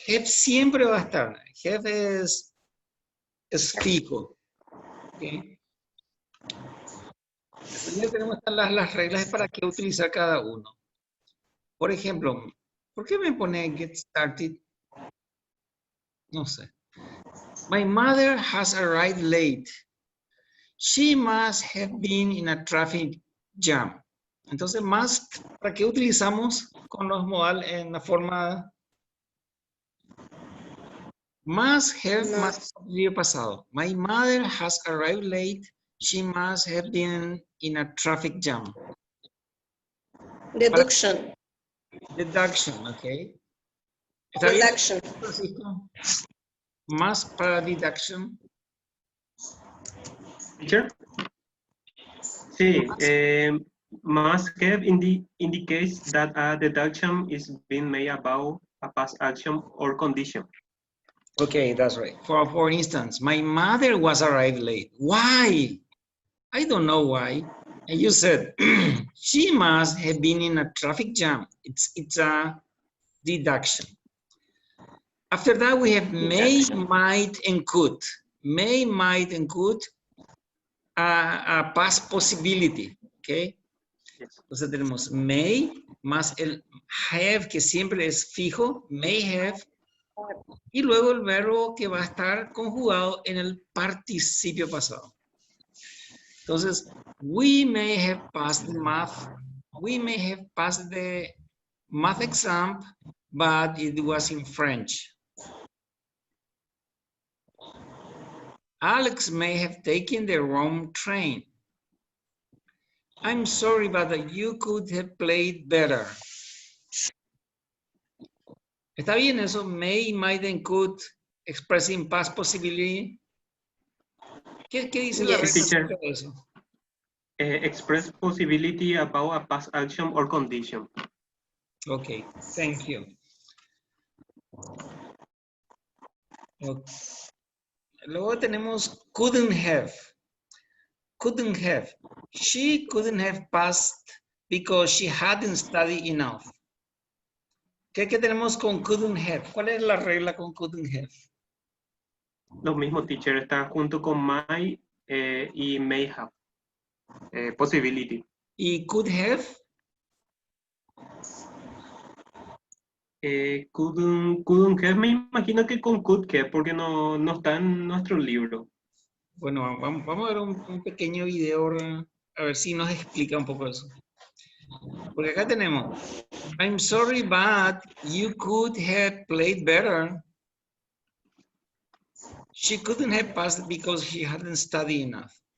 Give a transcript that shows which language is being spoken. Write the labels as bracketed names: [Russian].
[Spanish] Have siempre va a estar. Have es fijo. ¿Okay? Primero tenemos las reglas de para qué utilizar cada uno. Por ejemplo, ¿por qué me pone [English] get started? [Spanish] No sé. [English] My mother has arrived late. She must have been in a traffic jam. [Spanish] Entonces, must, ¿para qué utilizamos con los modal en la forma must have, más día pasado? [English] My mother has arrived late. She must have been in a traffic jam. Deduction. [Spanish] Deduction, ok. ¿Está bien? [English] Deduction. [Spanish] Francisco? Más para deduction. [English] Teacher? Sí, must have indicates that a deduction is being made about a past action or condition. Okay, that's right. For instance, my mother was arrived late. Why? I don't know why. And you said, she must have been in a traffic jam. It's a deduction. After that, we have may, might, and could. May, might, and could, a past possibility, okay? Yes. [Spanish] Entonces tenemos may, más el have, que siempre es fijo, may have, y luego el verbo que va a estar conjugado en el participio pasado. [English] Entonces, we may have passed the math, we may have passed the math exam, but it was in French. Alex may have taken the wrong train. I'm sorry, but you could have played better. [Spanish] ¿Está bien eso? [English] May, might, and could, expressing past possibility. [Spanish] ¿Qué dice la regla [English] Teacher. [Spanish] de eso? [English] Express possibility about a past action or condition. Okay, thank you. [Spanish] Okay. Luego tenemos couldn't have. Couldn't have. [English] She couldn't have passed because she hadn't studied enough. [Spanish] ¿Qué tenemos con couldn't have? ¿Cuál es la regla con couldn't have? Lo mismo, teacher, está junto con might y may have. Possibility. ¿Y could have? Couldn't have, me imagino que con could have, porque no está en nuestro libro. Bueno, vamos a ver un pequeño video ahora, a ver si nos explica un poco eso. Porque acá tenemos, [English] I'm sorry, but you could have played better. She couldn't have passed because she hadn't studied enough.